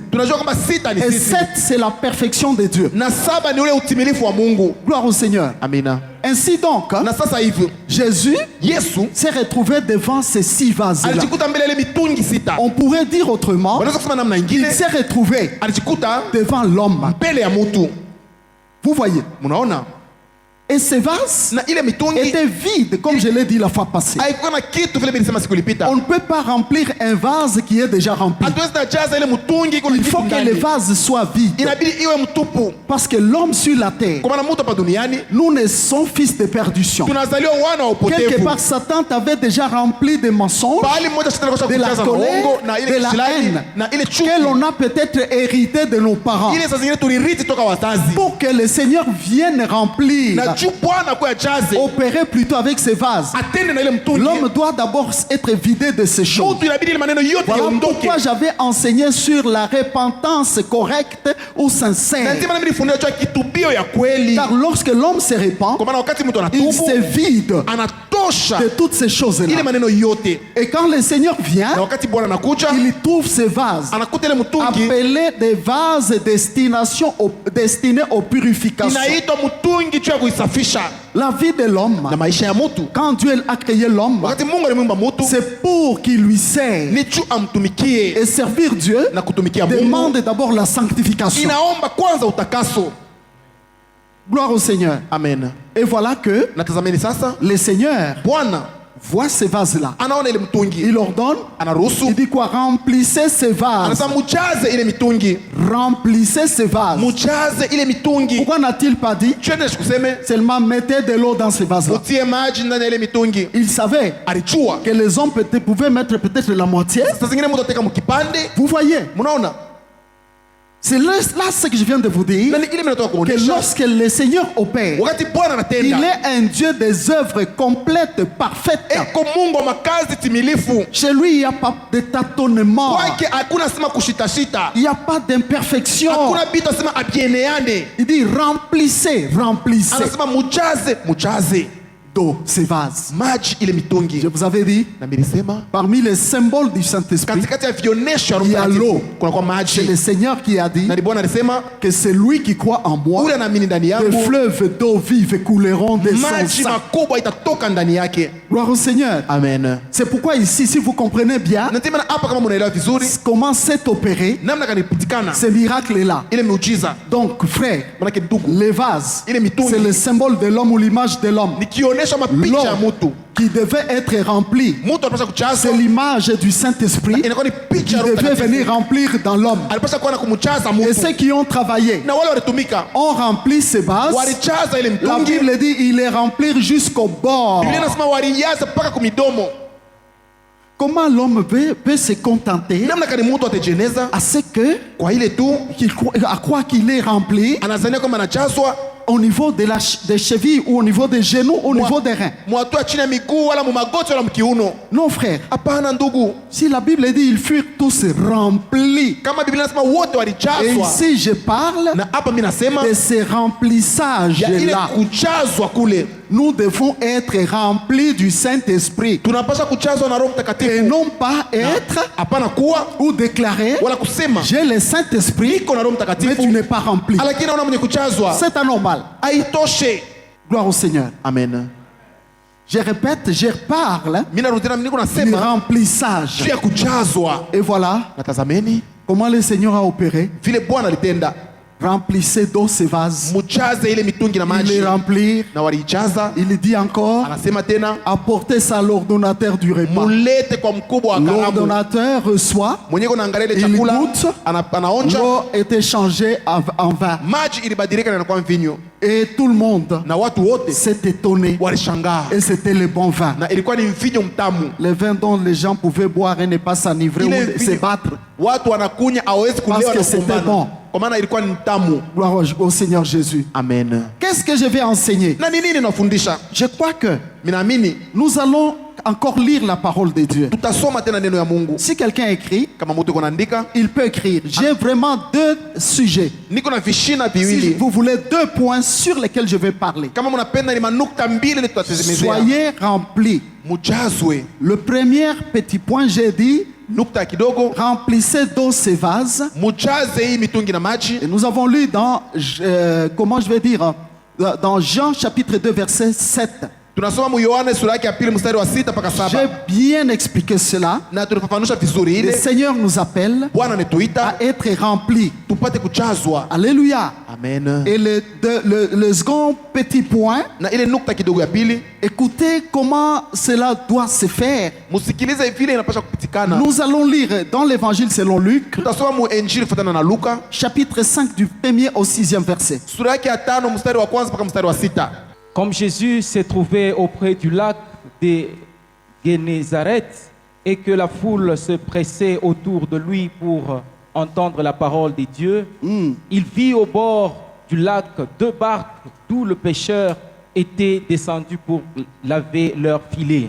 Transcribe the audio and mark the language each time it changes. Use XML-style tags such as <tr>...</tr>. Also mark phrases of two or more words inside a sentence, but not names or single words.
<sw>tunajua kwamba 6 ni</sw> <fr>Et</fr> <sw>sisi</sw> <fr>7 c'est la perfection de Dieu.</fr> <sw>na 7 ni ule utimilifu wa Mungu.</sw> <fr>Gloire au Seigneur.</fr> <sw>Amina.</sw> <fr>Ainsi donc,</fr> <sw>Na sasa hivi</sw> <fr>Jésus</fr> <sw>Yesu</sw> <fr>s'est retrouvé devant ces 6 vases-là.</fr> <sw>alijikuta mbele ya ile mitungi 6.</sw> <fr>On pourrait dire autrement,</fr> <sw>Wanaweza kusema namna</sw> <fr>il</fr> <sw>nyingine,</sw> <fr>s'est retrouvé</fr> <sw>alijikuta</sw> <fr>devant l'homme.</fr> <sw>mbele ya mtu.</sw> <fr>Vous voyez.</fr> <sw>Mnaona?</sw> <fr>Et ces vases</fr> <sw>Na ile mitungi</sw> <fr>étaient vides, comme je l'ai dit la fois passée.</fr> <sw>haikuwa na kitu vile nilisema siku ilipita.</sw> <fr>On ne peut pas remplir un vase qui est déjà rempli.</fr> <sw>Hatuwezi kujaza ile mtungi iko na</sw> <fr>Il</fr> <sw>kitu</sw> <fr>faut que le</fr> <sw>ndani.</sw> <fr>vase soit vide.</fr> <sw>Inabidi iwe mtupu.</sw> <fr>Parce que l'homme sur la terre,</fr> <sw>Kwa maana mtu hapa duniani</sw> <fr>nous ne sommes fils de perdition.</fr> <sw>tunazaliwa wana wa</sw> <fr>Quelque</fr> <sw>upotevu.</sw> <fr>part, Satan t'avait déjà rempli de mensonges,</fr> <sw>Bali mmoja shetani akosha</sw> <fr>de la</fr> <sw>kujaza na</sw> <fr>colère,</fr> <sw>uongo na ile</sw> <fr>de la</fr> <sw>kisirani</sw> <fr>haine,</fr> <sw>na ile</sw> <fr>que</fr> <sw>chuki.</sw> <fr>l'on a peut-être hérité de nos parents.</fr> <sw>Ile saa zingine tulirithi toka wazazi.</sw> <fr>Pour que le Seigneur vienne remplir,</fr> <sw>Na juu Bwana kwa jaze</sw> <fr>opérer plutôt avec ces vases,</fr> <sw>atende na ile mtungi.</sw> <fr>l'homme doit d'abord être vidé de ces choses.</fr> <sw>Mtu inabidi ile maneno yote</sw> <fr>Voilà</fr> <sw>yaondoke.</sw> <fr>pourquoi j'avais enseigné sur la repentance correcte ou</fr> <sw>Na</sw> <fr>sincère.</fr> <sw>ndio maana nilifundisha juu ya kitubio ya kweli.</sw> <fr>Car lorsque l'homme se répand,</fr> <sw>Kwa maana wakati mtu</sw> <fr>il</fr> <sw>anatubu</sw> <fr>se vide</fr> <sw>anatosha</sw> <fr>de toutes ces</fr> <sw>ile</sw> <fr>choses-là.</fr> <sw>maneno yote.</sw> <fr>Et quand le Seigneur vient,</fr> <sw>Na wakati Bwana anakuja</sw> <fr>il trouve ces vases</fr> <sw>anakuta ile mtungi</sw> <fr>appelés des vases destinés aux purifications.</fr> <sw>inaitwa mtungi juu ya kuisafisha.</sw> <fr>La vie de l'homme,</fr> <sw>Na maisha ya mtu,</sw> <fr>quand Dieu a créé l'homme,</fr> <sw>wakati Mungu alimuumba mtu</sw> <fr>c'est pour qu'il lui sert.</fr> <sw>ni juu amtumikie</sw> <fr>Et servir Dieu</fr> <sw>na kutumikia Mungu.</sw> <fr>demande d'abord la sanctification.</fr> <sw>Inaomba kwanza utakaso.</sw> <fr>Gloire au Seigneur.</fr> <sw>Amen.</sw> <fr>Et voilà que</fr> <sw>Na tazameni sasa,</sw> <fr>le Seigneur</fr> <sw>Bwana</sw> <fr>voit ces vases-là.</fr> <sw>anaona ile mtungi,</sw> <fr>Il ordonne,</fr> <sw>anaruhusu,</sw> <fr>il dit quoi? Remplissez ces vases.</fr> <sw>anasema mujaze ile mitungi,</sw> <fr>Remplissez ces vases.</fr> <sw>mujaze ile mitungi.</sw> <fr>Pourquoi n'a-t-il pas dit</fr> <sw>Twende kuseme</sw> <fr>seulement mettez de l'eau dans ces vases-là?</fr> <sw>utie maji ndani ya ile mitungi.</sw> <fr>Il savait</fr> <sw>Alijua</sw> <fr>que les hommes pouvaient mettre peut-être la moitié.</fr> <sw>saa zingine mtu ateka mkipande.</sw> <fr>Vous voyez,</fr> <sw>Mnaona?</sw> <fr>c'est là ce que je viens de vous dire,</fr> <sw>Na ni ile mimi nataka</sw> <fr>que</fr> <sw>kuonesha,</sw> <fr>lorsque le Seigneur opère,</fr> <sw>wakati Bwana</sw> <fr>il</fr> <sw>anatenda,</sw> <fr>est un Dieu des œuvres complètes, parfaites.</fr> <sw>eko Mungu wa makazi timilifu.</sw> <fr>Chez lui, il n'y a pas de tâtonnement,</fr> <sw>Kwake hakuna sema kushitashita,</sw> <fr>il n'y a pas d'imperfection.</fr> <sw>hakuna bitu asema abieneane.</sw> <fr>Il dit remplissez, remplissez</fr> <sw>Anasema mujaze</sw> <fr>d'eau ces vases.</fr> <sw>maji ile mitungi.</sw> <fr>Je vous avais dit,</fr> <sw>Na nilisema</sw> <fr>parmi les symboles du Saint-Esprit,</fr> <sw>katikati ya vionesho ya Roho</sw> <fr>Il y a</fr> <sw>Mtakatifu</sw> <fr>l'eau.</fr> <sw>kuna kwa</sw> <fr>c'est le</fr> <sw>maji.</sw> <fr>Seigneur qui a dit</fr> <sw>Na ni Bwana alisema</sw> <fr>que c'est lui qui croit en moi,</fr> <sw>ule anaamini ndani</sw> <fr>des</fr> <sw>yangu</sw> <fr>fleuves d'eau vive couleront des</fr> <sw>maji</sw> <fr>sang.</fr> <sw>makubwa itatoka ndani yake.</sw> <fr>Gloire au Seigneur.</fr> <sw>Amen.</sw> <fr>C'est pourquoi ici, si vous comprenez bien</fr> <sw>Na ndio maana hapa kama mnaelewa vizuri</sw> <fr>comment s'est opéré</fr> <sw>namna kanipitikana</sw> <fr>ce miracle-là.</fr> <sw>ile miujiza,</sw> <fr>Donc, frère,</fr> <sw>manake ndugu,</sw> <fr>les vases,</fr> <sw>ile mitungi</sw> <fr>c'est le symbole de l'homme ou l'image de l'homme</fr> <sw>nikionyesha mapicha ya</sw> <fr>L'eau</fr> <sw>mtu,</sw> <fr>qui devait être rempli.</fr> <sw>mtu anapaswa kuchazwa,</sw> <fr>C'est l'image du Saint-Esprit</fr> <sw>inakuwa ni</sw> <fr>qui</fr> <sw>picha ya Roho</sw> <fr>devait venir</fr> <sw>Mtakatifu.</sw> <fr>remplir dans l'homme.</fr> <sw>Alipaswa kuwa na kumchaza</sw> <fr>Et</fr> <sw>mtu,</sw> <fr>ceux qui ont travaillé</fr> <sw>na wale walitumika</sw> <fr>ont rempli ces vases.</fr> <sw>walichaza ile</sw> <fr>La</fr> <sw>mtungi.</sw> <fr>Bible dit il est rempli jusqu'au bord.</fr> <sw>Biblia inasema walijaza mpaka kumidomo.</sw> <fr>Comment l'homme peut se contenter</fr> <sw>Namna kani mtu atajeneza</sw> <fr>à ce que</fr> <sw>kwa ile tu</sw> <fr>à quoi qu'il est rempli</fr> <sw>anazania kwamba anachazwa</sw> <fr>au niveau de des chevilles ou au niveau des genoux, au niveau des reins.</fr> <sw>mwatua chini ya miguu wala mumagoti wala mkiuno.</sw> <fr>Non, frère.</fr> <sw>Hapana ndugu,</sw> <fr>Si la Bible dit ils furent tous remplis.</fr> <sw>kama Biblia inasema wote</sw> <fr>Et</fr> <sw>walichazwa,</sw> <fr>ici je parle</fr> <sw>na hapa mimi nasema</sw> <fr>de ce</fr> <sw>ya ile</sw> <fr>remplissage-là.</fr> <sw>kuchazwa kule.</sw> <fr>nous devons être remplis du Saint-Esprit</fr> <sw>tunapaswa kuchazwa na Roho</sw> <fr>et</fr> <sw>Mtakatifu,</sw> <fr>non pas être</fr> <sw>hapana kuwa</sw> <fr>ou déclarer</fr> <sw>wala kusema</sw> <fr>j'ai le Saint-Esprit</fr> <sw>niko na Roho</sw> <fr>mais</fr> <sw>Mtakatifu</sw> <fr>tu n'es pas rempli.</fr> <sw>lakini naona mwenye kuchazwa</sw> <fr>C'est anormal.</fr> <sw>haitoshe.</sw> <fr>Gloire au Seigneur.</fr> <sw>Amen.</sw> <fr>Je répète, je parle</fr> <sw>Mimi narudia niko</sw> <fr>du</fr> <sw>nasema</sw> <fr>remplissage.</fr> <sw>juu ya kuchazwa.</sw> <fr>Et voilà</fr> <sw>Na tazameni</sw> <fr>comment le Seigneur a opéré.</fr> <sw>vile Bwana alitenda,</sw> <fr>Remplissez d'eau ces vases.</fr> <sw>muchaze ile mitungi na</sw> <fr>Il</fr> <sw>maji,</sw> <fr>les remplit.</fr> <sw>na waliichaza.</sw> <fr>Il dit encore,</fr> <sw>Anasema tena</sw> <fr>apportez ça à l'ordonnateur du repas.</fr> <sw>mulete kwa mkubwa wa karamu.</sw> <fr>L'ordonnateur reçoit,</fr> <sw>Mwenye anaangalia ile</sw> <fr>il</fr> <sw>chakula</sw> <fr>goûte,</fr> <sw>anaonja,</sw> <fr>l'eau est échangée en vin.</fr> <sw>maji ilibadilika na inakuwa mvinyo,</sw> <fr>Et tout le monde</fr> <sw>na watu wote</sw> <fr>s'est étonné.</fr> <sw>walishangaa,</sw> <fr>Et c'était le bon vin.</fr> <sw>na ilikuwa ni mvinyo mtamu.</sw> <fr>Le vin dont les gens pouvaient boire et ne pas s'enivrer</fr> <sw>Ile</sw> <fr>ou se</fr> <sw>mvinyo</sw> <fr>battre.</fr> <sw>watu wanakunya hawezi kulewa</sw> <fr>Parce</fr> <sw>na</sw> <fr>que c'était</fr> <sw>kugombana,</sw> <fr>bon.</fr> <sw>kwa maana ilikuwa ni mtamu.</sw> <fr>Gloire au Seigneur Jésus.</fr> <sw>Amen.</sw> <fr>Qu'est-ce que je vais enseigner?</fr> <sw>Na ni nini nafundisha?</sw> <fr>Je crois que</fr> <sw>Minaamini</sw> <fr>nous allons encore lire la parole de Dieu.</fr> <sw>tutasoma tena neno ya Mungu.</sw> <fr>Si quelqu'un écrit,</fr> <sw>Kama mtu kunaandika,</sw> <fr>il peut écrire. J'ai vraiment deux sujets.</fr> <sw>niko na vishina</sw> <fr>Si</fr> <sw>viwili.</sw> <fr>vous voulez deux points sur lesquels je vais parler.</fr> <sw>Kama mnapenda ni manukta mbili ile tutatezemezea.</sw> <fr>Soyez remplis.</fr> <sw>Mujazwe.</sw> <fr>Le premier petit point, j'ai dit,</fr> <sw>Nukta kidogo,</sw> <fr>remplissez d'eau ces vases.</fr> <sw>mujaze hii mitungi na maji.</sw> <fr>Et nous avons lu dans, comment je vais dire, dans Jean chapitre 2, verset 7.</fr> <sw>Tunasoma mu Yohana sura yake ya pili mstari wa 6 mpaka</sw> <fr>J'ai</fr> <sw>7.</sw> <fr>bien expliqué cela.</fr> <sw>Na tulifafanusha vizuri</sw> <fr>Le</fr> <sw>ile</sw> <fr>Seigneur nous appelle</fr> <sw>Bwana anetuita</sw> <fr>à être remplis.</fr> <sw>tupate kuchazwa.</sw> <fr>Alléluia.</fr> <sw>Amen.</sw> <fr>Et le second petit point,</fr> <sw>Na ile nukta kidogo ya pili,</sw> <fr>écoutez comment cela doit se faire.</fr> <sw>musikilize vile inapaswa kupitikana.</sw> <fr>Nous allons lire dans l'évangile selon Luc,</fr> <sw>Tutasoma mu Injili kufuatana na Luka</sw> <fr>chapitre 5 du 1er au 6e verset.</fr> <sw>sura yake ya 5 mstari wa kwanza mpaka mstari wa 6.</sw> <fr>Comme Jésus s'est trouvé auprès du lac de Génézareth et que la foule se pressait autour de lui pour entendre la parole de Dieu, il vit au bord du lac deux barques d'où le pêcheur était descendu pour laver leurs filets.</fr>